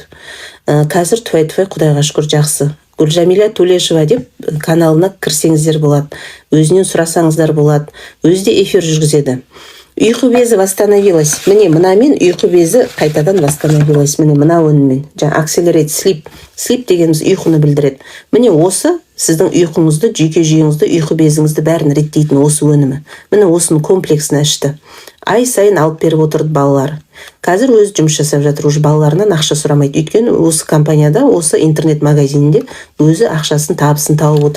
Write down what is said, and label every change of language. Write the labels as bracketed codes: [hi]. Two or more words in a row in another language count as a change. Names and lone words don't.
[kk] Қазір тфай-тфай Құдайға шүкір жақсы. Гүлжамиля Төлешева деп каналына кірсеңіздер болады. Өзінен сұрасаңыздар болады. Өзі де эфир жүргізеді. Ұйқы безі восстановилась. Міне мынамен ұйқы безі қайтадан восстановилась. Міне мына өніммен. Жаңа [en] accelerate sleep. [kk] Sleep дегеніміз ұйқыны білдіреді. Міне осы сіздің ұйқыңызды, жүйке жүйеңізді, ұйқы безіңізді бәрін реттейтін осы өнімі. Міне осының комплексін ашты. Ай сайын алып беріп отырды балалар. Қазір өзі жұмыс жасап жатыр, уже балаларынан ақша сұрамайды. Өйткені осы компанияда, осы интернет магазинінде өзі ақшасын, табысын тауып отыр.